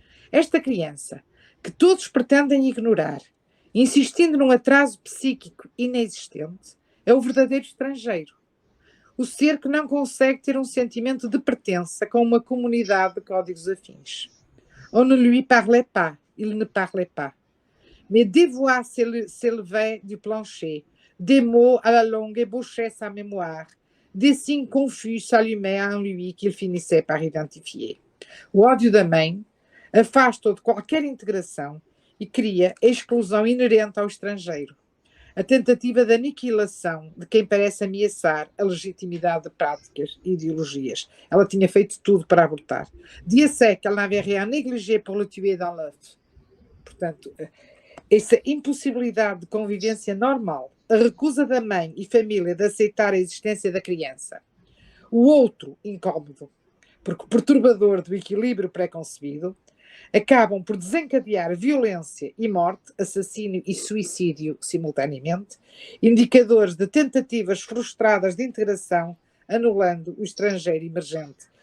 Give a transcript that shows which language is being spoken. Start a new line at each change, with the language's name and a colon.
Portuguese: Esta criança, que todos pretendem ignorar, insistindo num atraso psíquico inexistente, é o verdadeiro estrangeiro. O ser que não consegue ter um sentimento de pertença com uma comunidade de códigos afins.
French: On ne lui parlait pas, il ne parlait pas. Mais des voix s'élevaient du plancher, des mots à la longue ébauchaient sa mémoire, des signes confus s'allumaient en lui qu'il finissait par identifier.
Portuguese: O ódio da mãe afasta-o de qualquer integração e cria a exclusão inerente ao estrangeiro. A tentativa de aniquilação de quem parece ameaçar a legitimidade de práticas e ideologias. Ela tinha feito tudo para abortar.
French: Dieu sait qu'elle n'avait rien négligé pour le tuer dans l'œuf.
Portuguese: Portanto, essa impossibilidade de convivência normal, a recusa da mãe e família de aceitar a existência da criança, o outro incómodo, porque perturbador do equilíbrio pré-concebido, acabam por desencadear violência e morte, assassínio e suicídio simultaneamente, indicadores de tentativas frustradas de integração, anulando o estrangeiro emergente.